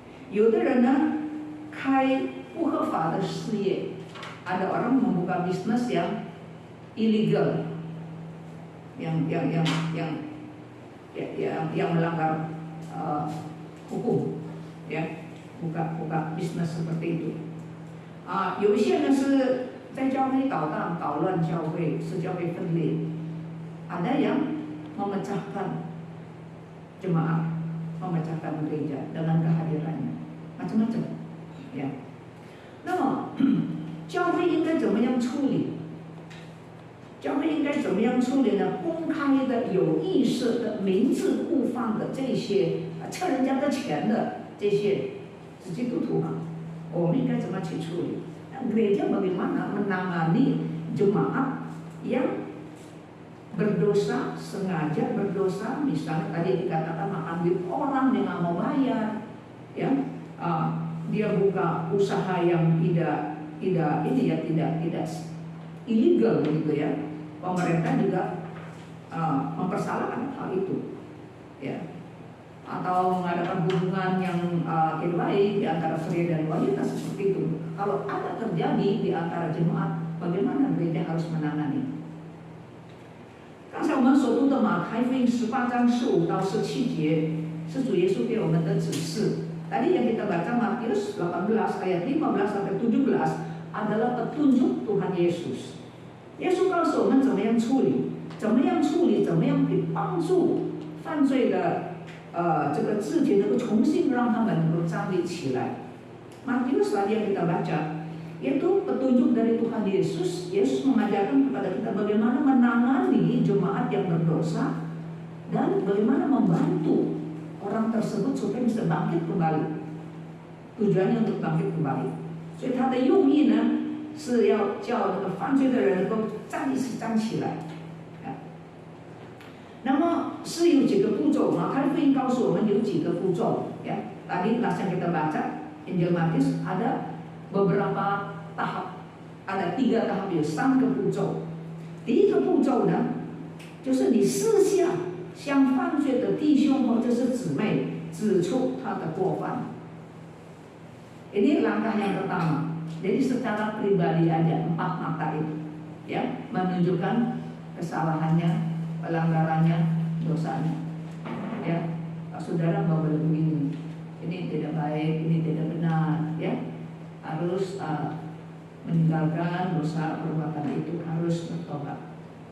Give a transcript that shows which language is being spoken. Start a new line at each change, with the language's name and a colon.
Chinese: 有的人呢，开不合法的事业，
Indonesian: ada orang membuka bisnis yang illegal, yang melanggar hukum, ya, buka bisnis seperti itu.
Chinese: 有一些呢是在教会捣乱教会，使教会分裂。
Indonesian: Ada yang memecahkan jemaat, memecahkan gereja dengan kehadirannya, macam-macam, ya.
Chinese: 那么教会应该怎么样处理？教会应该怎么样处理呢？公开的、有意识的、明知故犯的这些欠人家的钱的这些基督徒啊，我们应该怎么去处理？
Indonesian: Gereja bagaimana menangani jemaat yang berdosa, sengaja berdosa, misalnya tadi dikatakan makan duit orang dia nggak mau bayar, ya, dia buka usaha yang tidak ilegal begitu ya. Pemerintah juga mempersalahkan hal itu, ya. Atau mengadakan hubungan yang tidak baik di antara pria dan wanita seperti itu. Kalau ada terjadi di antara jemaat, bagaimana gereja harus menangani?
Chinese: 刚才我们所读的马太福音18章15到17节是主耶稣给我们的指示。
Indonesian: Tadi yang kita baca Matius 18 ayat 15 sampai 17 adalah petunjuk Tuhan Yesus.
Chinese: 耶稣告诉我们怎么样处理，怎么样去帮助犯罪的这个肢体能够重新让他们能够站立起来。
Indonesian: Matius tadi yang kita baca itu petunjuk dari Tuhan Yesus. Yesus mengajarkan kepada kita bagaimana menangani jemaat yang berdosa dan bagaimana membantu orang tersebut supaya bisa bangkit kembali. Tujuannya untuk bangkit kembali.
Chinese: 所以他的用意呢是要叫那个犯罪的人能够站起来。那么是有几个步骤嘛？马太福音告诉我们有几个步骤ya.
Indonesian: Tadi kelas yang kita baca Injil Matius ada beberapa tahap, ada 3 tahap
Chinese: 有3个步骤。第一个步骤呢，就是你私下向犯罪的弟兄或者是姊妹指出他的过犯。
Indonesian: Ini langkah yang pertama. Jadi secara pribadi aja 4 mata itu, ya, menunjukkan kesalahannya, pelanggarannya, dosanya. Ya, saudara mau begini, ini tidak baik, ini tidak benar, ya, harus meninggalkan dosa perbuatan itu, harus bertobat.